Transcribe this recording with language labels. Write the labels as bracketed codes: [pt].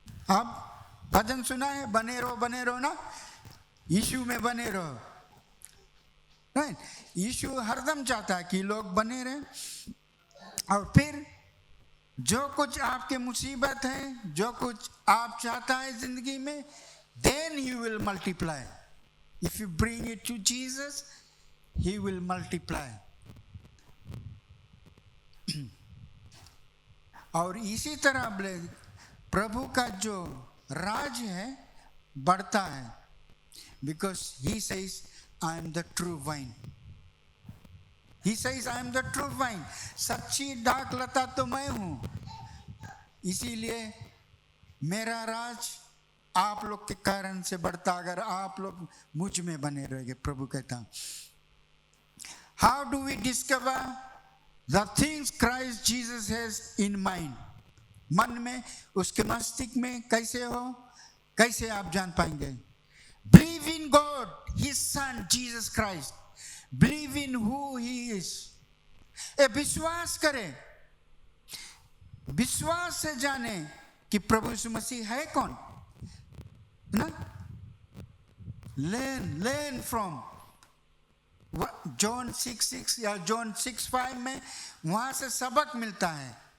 [hi] आप भजन सुना है, बने रहो ना, यीशु में बने रहो, राइट। यीशु हरदम चाहता है कि लोग बने रहे। और फिर जो कुछ आपके मुसीबत है, जो कुछ आप चाहता है जिंदगी में, [en] then he will multiply. If you bring it to Jesus, he will multiply. [hi] और इसी तरह प्रभु का जो राज है बढ़ता है, [en] because he says I am the true vine. He says I am the true vine. [hi] सच्ची डाक लता तो मैं हूं, इसीलिए मेरा राज आप लोग के कारण से बढ़ता, अगर आप लोग मुझ में बने रहेंगे। प्रभु कहता, [en] How do we discover the things Christ Jesus has in mind? [hi] मन में, उसके मस्तिष्क में कैसे हो, कैसे आप जान पाएंगे? [en] Believe in God, His Son Jesus Christ. Believe in who He is. [hi] विश्वास करें, विश्वास से जाने कि प्रभु यीशु मसीह है कौन ना। [en] learn from John 6:6 [hi] या John 6:5 में, वहां से सबक मिलता है।